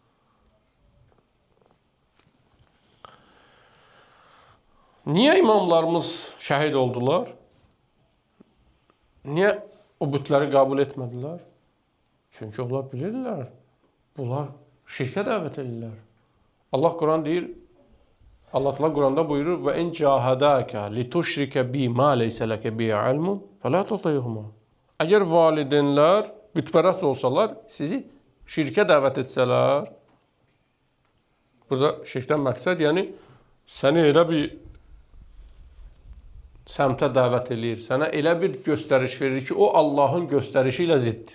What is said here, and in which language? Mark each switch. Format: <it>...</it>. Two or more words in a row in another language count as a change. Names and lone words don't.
<az>Niyə imamlarımız şəhid oldular? Niyə o bütləri qəbul etmədilər? Çünki onlar bilirlər, bunlar şirkə dəvət edirlər. Allah Quran deyir, Allah Teala Quranda buyurur və</az> <ar>إن جاهداك لتشرك بي ما ليس لك به علم فلا تطعهما.</ar> <az>Əgər valideynlər bütpərəst olsalar, sizi şirkə dəvət etsələr, burada şirkdən məqsəd, yəni səni elə bir səmtə dəvət eləyir, sənə elə bir göstəriş verir ki, o Allahın göstərişi ilə ziddir.</az>